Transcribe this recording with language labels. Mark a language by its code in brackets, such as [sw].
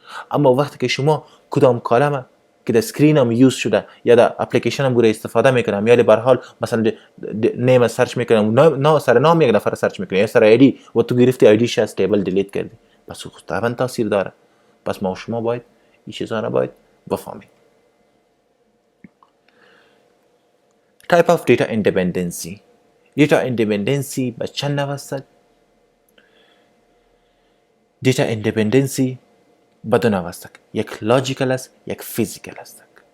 [fa] اما وقتی که شما کدام کالم که در سکرین هم یوز شده یا در اپلیکیشن هم بوده استفاده میکنم، یا به هر حال مثلا نیم سرچ میکنم، نه سر نام یک نفر سرچ میکنی یا سر ایدی و تو گرفتی ایدیش از تیبل دیلیت کردی، پس خود طبعا تاثیر داره. پس ما شما باید این چیزا رو باید بفهمیم. [en] Type of data independency. [fa] Data independency به چند نوع است؟ Data independency به 2 نوع است، یک لاجیکال است یک فیزیکال است.